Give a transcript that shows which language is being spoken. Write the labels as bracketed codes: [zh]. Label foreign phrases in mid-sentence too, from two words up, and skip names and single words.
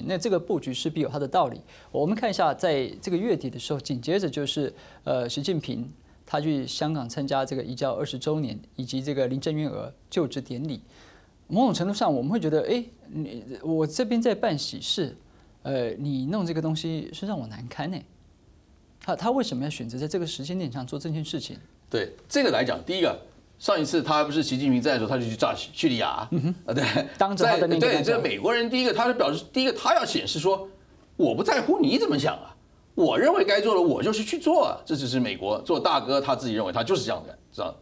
[zh] 那這個佈局勢必有它的道理。我們看一下，在這個月底的時候，緊接着就是習近平。他去香港參加這個移交20週年，以及這個林鄭月娥就職典禮。某種程度上，我們會覺得，我這邊在辦喜事，你弄這個東西是讓我難堪呢。他为什么要选择在这个时间点上做这件事情？对这个来讲，第一个，上一次他不是习近平在的时候，他就去炸叙利亚，对，当着他的面对，这美国人第一个，他是表示，第一个他要显示说，我不在乎你怎么想啊，我认为该做的我就是去做啊，这只是美国做大哥他自己认为他就是这样的，知道？